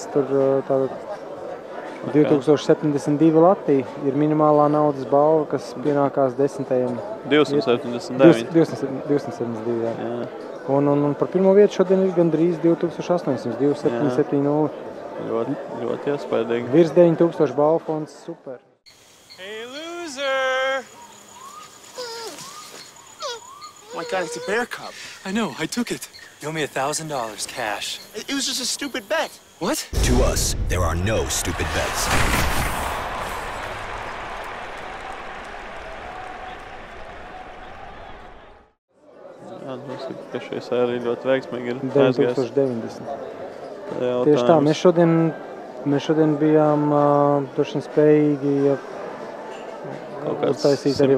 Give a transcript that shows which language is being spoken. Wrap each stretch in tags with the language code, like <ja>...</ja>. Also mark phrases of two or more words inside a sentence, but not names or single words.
<lv>Tur tātad 2072 lati ir minimālā naudas balva, kas pienākās 10. 279. 272, jā. Un par pirmo vietu šodien ir gandrīz 2800, 2770. Ļoti iespaidīgi. Virs 9000 balvu fonds, super.</lv> <en>Hey, loser! Oh my God, it's a bear cub. I know, I took it. You owe me $1,000 cash. It was just a stupid bet. What? To us, there are no stupid bets.</en> <lv>Jāsaka, ka šī sērija ļoti veiksmīgi ir 9090. Tieši tā, mēs šodien bijām droši vien spējīgi uztaisīt arī</lv>